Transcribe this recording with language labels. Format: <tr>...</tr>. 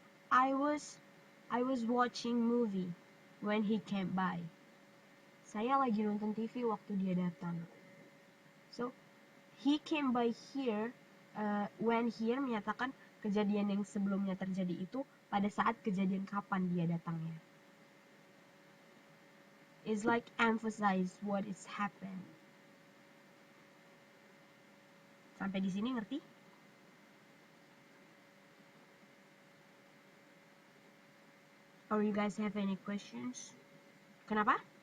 <en>I was watching movie when he came by.</en> <id>Saya lagi nonton TV waktu dia datang.</id> <en>So, he came by here. When here</en> <id>menyatakan kejadian yang sebelumnya terjadi itu pada saat kejadian kapan dia datangnya.</id> <en>It's like emphasize what is happened.</en> <id>Sampai di sini ngerti?</id> <en>Or you guys have any questions?</en> <id>Kenapa?</id>